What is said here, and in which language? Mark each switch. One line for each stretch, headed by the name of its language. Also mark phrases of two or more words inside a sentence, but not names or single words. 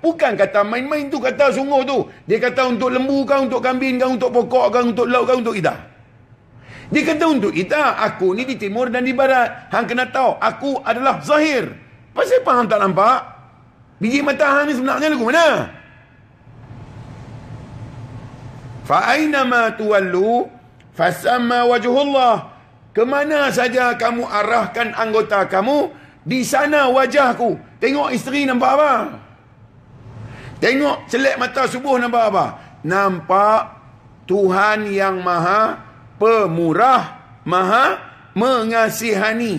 Malay: Bukan kata main-main tu, kata sungguh tu. Dia kata untuk lembu kah, untuk kambing kah, untuk pokok kah, untuk laut kah, untuk kita. Dia kata untuk kita, aku ni di timur dan di barat. Hang kena tahu, aku adalah zahir. Pasal apa hang tak nampak? Biji mata hang ni sebenarnya lagu mana?
Arabic: فأينما تولوا فثم وجه الله.
Malay: Kemana saja kamu arahkan anggota kamu, di sana wajahku. Tengok isteri nampak apa? Tengok celak mata subuh nampak apa? Nampak Tuhan yang maha pemurah, maha mengasihani.